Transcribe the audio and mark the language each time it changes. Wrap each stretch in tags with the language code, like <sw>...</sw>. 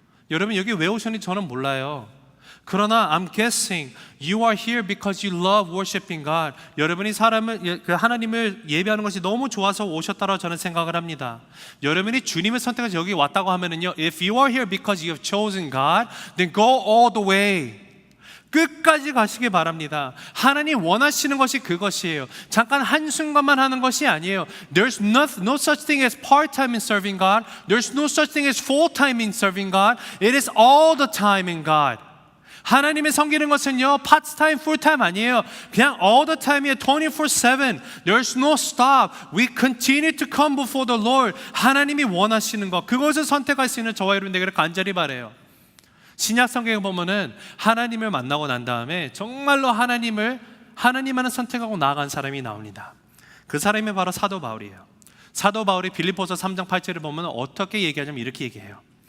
<ko>여러분 여기 왜 오셨는지 저는 몰라요. 그러나</ko> <en>I'm guessing you are here because you love worshiping God.</en> <ko>여러분이 하나님을 예배하는 것이 너무 좋아서 오셨다고 저는 생각을 합니다. 여러분이 주님을 선택해서 여기 왔다고 하면은요,</ko> <en>if you are here because you have chosen God, then go all the way.</en> <ko>끝까지 가시기 바랍니다. 하나님 원하시는 것이 그것이에요. 잠깐 한순간만 하는 것이 아니에요.</ko> <en>There's no such thing as part-time in serving God. There's no such thing as full-time in serving God. It is all the time in God.</en> <ko>하나님을 섬기는 것은요</ko> <en>part-time, full-time</en> <ko>아니에요. 그냥</ko> <en>all the time이에요. 24/7. There's no stop. We continue to come before the Lord.</en> <ko>하나님이 원하시는 것, 그것을 선택할 수 있는 저와 여러분 되기를 간절히 바라요. 신약 성경에 보면은 하나님을 만나고 난 다음에 정말로 하나님만을 선택하고 나아간 사람이 나옵니다. 그 사람이 바로 사도 바울이에요. 사도 바울이 빌립보서 3장 8절을 보면 어떻게 얘기하냐면 이렇게 얘기해요.</ko>